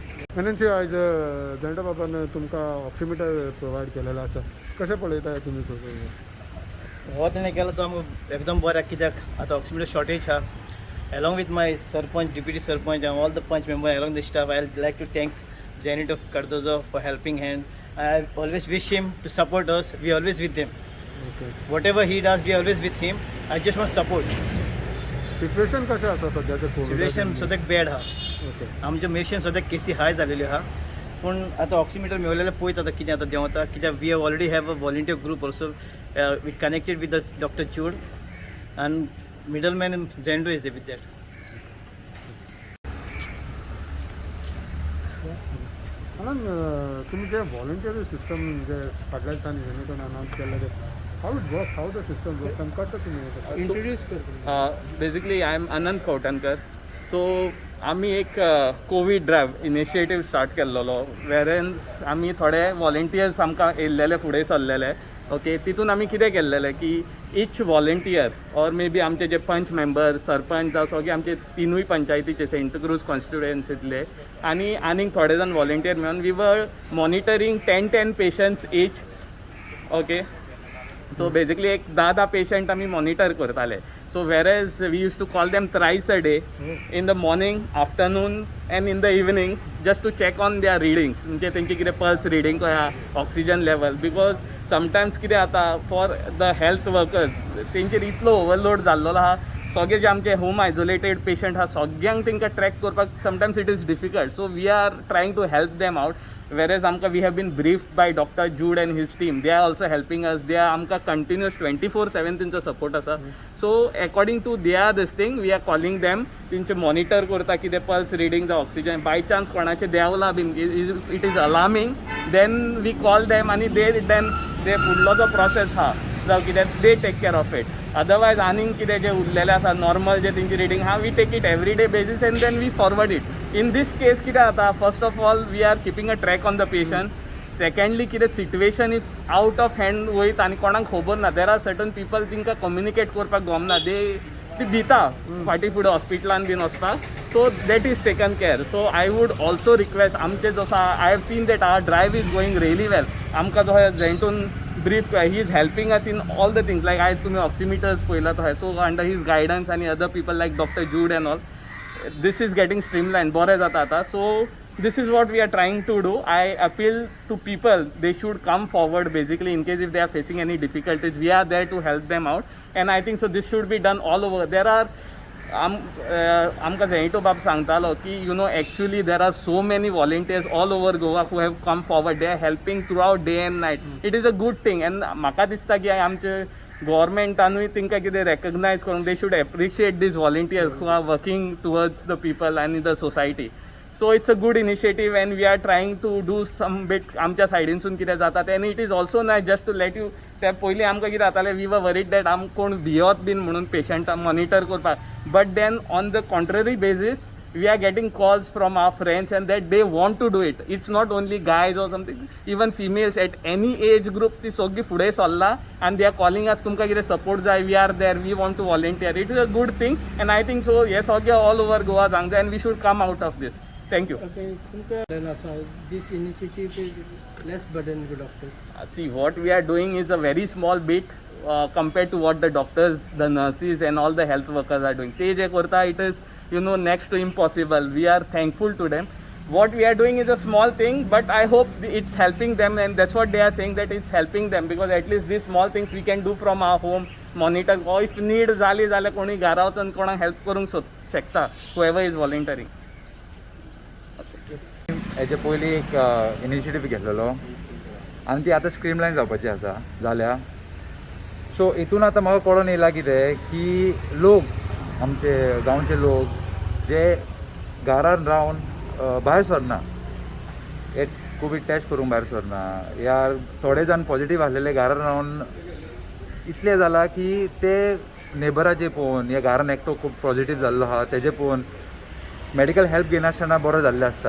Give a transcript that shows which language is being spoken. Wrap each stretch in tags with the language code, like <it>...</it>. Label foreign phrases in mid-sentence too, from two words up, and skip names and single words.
<kok>मननशी आज झेंडा बाबान तुमकां ऑक्सिमीटर प्रोवायड केलेलो आसा. कशें पळयता तुमी सगळें? हो तेणें केलो तो आमकां एकदम बऱ्या, कित्याक आतां</kok> <en>oximeter shortage</en> <kok>आहा.</kok> <en>Along with my Sarpanch, Deputy Sarpanch, and all the Panch members along the staff, I'd like to thank Zenit of Cardozo for helping hand. I always wish him to support us. We always with him. ओके. Whatever he does, we always with him. I just want support.</en> <kok>सिच्युएशन कशें आसा सद्याचें सिच्युएशन कोविडाचें? सद्याक बॅड आहा. ओके. आमच्या मेशन सद्याक केसी हाय जालेल्यो आहा. पूण आतां ऑक्सिमीटर मेळलेलें पळयत आतां कितें आतां देंवता, कित्याक</kok> <en>we have already have a volunteer group also with connected with the doctor Chood and middleman Zendo is there with that.</en> <kok>म्हणून तुम्ही जे</kok> <en>volunteer system</en> <kok>जे फाटल्या दिसांनी युनिटून अनाउन्स केल्ले ते</kok> <en>how it works, how the system works</en> <kok>आनी कशें तुम्ही इंट्रोड्यूस करता?</kok> <en>basically I am</en> <kok>अनंत खवटणकर. सो आमी एक</kok> <en>Covid drive initiative start</en> <kok>केल्लो, वेरेन्स आमी थोडे व्हॉलंटियर्स आमकां येयल्लेले फुडें सरलेले. ओके, तितून आमी कितें केल्लेलें की</kok> <en>each volunteer or may be</en> <kok>आमचे जे पंच मेंबर, सरपंच जावं सगळे आमचे तिनूय पंचायतीचे सेंट क्रूज कॉन्स्टिट्युएन्सींतले आनीक थोडे जाण व्हॉलंटियर मेळून</kok> <en>we were monitoring 10 patients each. okay, so basically</en> <kok>एक 10 पेशंट आमी मॉनिटर करताले.</kok> <en>So whereas we use to call them thrice a day, in the morning, afternoon and in the evenings, just to check on their readings,</en> <kok>म्हणजे तेंची कितें पल्स रिडींग कशें आहा,</kok> <en>oxygen level. because sometimes</en> <kok>कितें जाता</kok> <en>for the health workers</en> <kok>तेंचेर इतलो ओवरलोड जाल्लो आहा. सगळे जे आमचे</kok> <en>home isolated patient</en> <kok>आहा सगळ्यांक तेंकां ट्रॅक करपाक</kok> <en>sometimes it is difficult. So we are trying to help them out. Whereas we have been briefed by doctor Jude and his team. They are also helping us. They are</en> <kok>आमकां कंटिन्युअस 24/7 तेंचो सपोर्ट आसा.</kok> <en>So according to they are this thing we are calling them.</en> <kok>तेंचे मॉनिटर करता कितें पल्स रिडींग जावं</kok> <en>Oxygen. By chance</en> <kok>कोणाचें देंवला बीन,</kok> <en>it is alarming, then we call them</en> <kok>आनी दे फुडलो जो प्रोसेस आहा जावं कितें</kok> <en>they take care of it.</en> <kok>अदरवायज आनीक कितें जे उरलेलें आसा नॉर्मल जे तेंची रिडींग आहा,</kok> <en>We take it every day basis and then we forward it. In these case</en> <kok>कितें जाता,</kok> <en>first of all we are keeping a track on the patient.</en> <kok>सेकंडली कितें</kok> <en>situation if out of hand</en> <kok>वयता आनी कोणाक खबर ना,</kok> <en>there are certain people</en> <kok>तिंकां कम्युनिकेट करपाक गमना, ती भिता फाटीं फुडें हॉस्पिटलान बीन वचपाक.</kok> <en>So that is taken care. So I would also request</en> <kok>आमचे जसो</kok> <en>I have seen that our drive is going really well.</en> <kok>आमकां जो झेंटून ब्रीफ</kok> <en>he is helping us in all the things.</en> <kok>लायक आयज तुमी ऑक्सिमीटर्स पळयला तो.</kok> <en>So under his guidance आनी other people like doctor Jude and all, this is getting streamlined,</en> <kok>बरें जाता आतां.</kok> <en>सो this is what we are trying to do. I appeal to people, they should come forward basically in case if they are facing any difficulties. We are there to help them out, and I think so this should be done all over. There are</en> <kok>आमकां झेंटो बाब सांगतालो की</kok> <en>actually there are so many volunteers all over Goa who have come forward. They are helping throughout day and night. It is a good thing, and</en> <kok>म्हाका दिसता की आमचे गव्हर्मेंटानूय तेंकां कितें रेकग्नायज करून</kok> <en>they should appreciate these volunteers who are working towards the people आनी the society. So it's a good initiative and we are trying to do some bit</en> <kok>आमच्या सायडीनसून कितें जाता तें.</kok> <en>आनी it is also nice just to let you.</en> <kok>त्या पयलीं आमकां कितें जातालें,</kok> <en>we were worried that</en> <kok>कोण भियोत बीन म्हणून पेशंटां मॉनिटर करपाक.</kok> <en>But then on the contrary basis we are getting calls from our friends and that they want to do it. It's not only guys or something, even females at any age group</en> <kok>ती सगळी फुडें सरला</kok> <en>and they are calling us,</en> <kok>तुमकां कितें सपोर्ट जाय,</kok> <en>we are there, we want to volunteer. It is a good thing and I think so</en> <kok>हे सगळे</kok> <en>all over Goa सांगता and we should come out of this. Thank you. Okay, तुमकां this initiative is less burden to doctors. See, what we are doing is a very small bit compared to what the doctors, the nurses and all the health workers are doing.</en> <kok>ते जे करता</kok> <en>it is next to impossible. We are thankful to them. What we are doing is a small thing, but I hope it's helping them, and that's what they are saying, that it's helping them, because at least these small things we can do from our home, monitor, or if need</en> <kok>जाली जाल्यार कोणी घरा वचून कोणाक हेल्प करूंक शकता,</kok> <en>whoever is volunteering.</en> <kok>हेचे पयलीं एक इनिशिएटीव घेतलेलो आनी ती आतां स्ट्रीमलायन जावपाची आसा जाल्या. सो हितून आतां म्हाका कळून येयला कितें की लोक आमचे गांवचे लोक जे घरान रावन भायर सरना, एक</kok> <en>Covid test</en> <kok>करूंक भायर सरना, या थोडे जाण पॉझिटीव आसलेले घरान रावन इतले जाला की ते नेबराचे पळोवन या घरान एकटो खूब पॉझिटीव जाल्लो आहा तेजे पळोवन</kok> <en>medical help</en> <kok>घेनासतना बरो जाल्ले आसता.</kok>